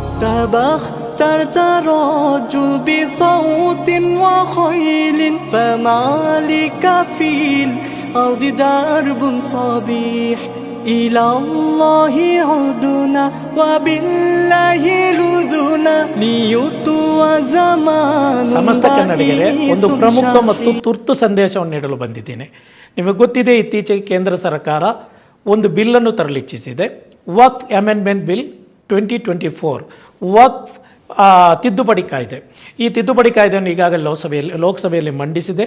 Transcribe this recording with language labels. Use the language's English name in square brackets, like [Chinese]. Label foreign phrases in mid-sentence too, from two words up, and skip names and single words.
[Arabic] تبخترت رجل بصوت وخيل فما لك في الأرض درب صبيح إلى الله عدنا وبالله لذنا ليطوى زمان [Kannada] ಸಮಸ್ತ ಕನ್ನಡಿಗರೇ, ಒಂದು ಪ್ರಮುಖ ಮತ್ತು ತುರ್ತು ಸಂದೇಶವನ್ನು ನೀಡಲು ಬಂದಿದ್ದೇನೆ. ನಿಮಗೆ ಗೊತ್ತಿದೆ, ಇತ್ತೀಚೆಗೆ ಕೇಂದ್ರ ಸರ್ಕಾರ ಒಂದು ಬಿಲ್ಲನ್ನು ತರಲಿಚ್ಛಿಸಿದೆ. ವಕ್ಫ್ ಅಮೆಂಡ್ಮೆಂಟ್ ಬಿಲ್ 2024 ವಕ್ಫ್ ತಿದ್ದುಪಡಿ ಕಾಯ್ದೆ. ಈ ತಿದ್ದುಪಡಿ ಕಾಯ್ದೆಯನ್ನು ಈಗಾಗಲೇ ಲೋಕಸಭೆಯಲ್ಲಿ ಮಂಡಿಸಿದೆ.